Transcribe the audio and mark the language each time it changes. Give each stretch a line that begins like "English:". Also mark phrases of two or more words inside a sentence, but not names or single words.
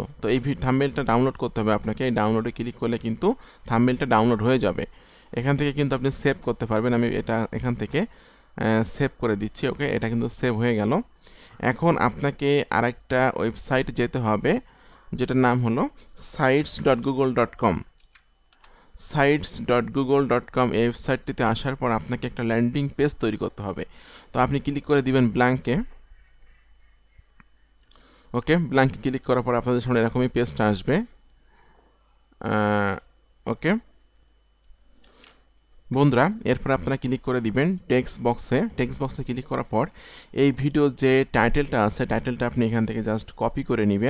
Bangla: তো এই থাম্বনেইলটা ডাউনলোড করতে হবে আপনাকে। এই ডাউনলোডে ক্লিক করলে কিন্তু থাম্বনেইলটা ডাউনলোড হয়ে যাবে। এখান থেকে কিন্তু আপনি সেভ করতে পারবেন। আমি এটা এখান থেকে সেভ করে দিচ্ছি। ওকে, এটা কিন্তু সেভ হয়ে গেল। এখন আপনাকে আরেকটা ওয়েবসাইট যেতে হবে, যেটার নাম হলো sites.google.com। sites.google.com এই ওয়েবসাইটটিতে আসার পর আপনাকে একটা
English: landing page
Bangla: তৈরি করতে হবে। তো আপনি ক্লিক করে দিবেন ব্ল্যাঙ্কে। ওকে, ব্ল্যাঙ্কে ক্লিক করার পর আপনাদের সামনে এরকমই পেজটা আসবে। ওকে বন্ধুরা, এরপর আপনারা ক্লিক করে দিবেন টেক্সট বক্সে ক্লিক করার পর এই ভিডিওর যে টাইটেলটা আছে, টাইটেলটা আপনি এখান থেকে
English: just copy
Bangla: করে নেবেন।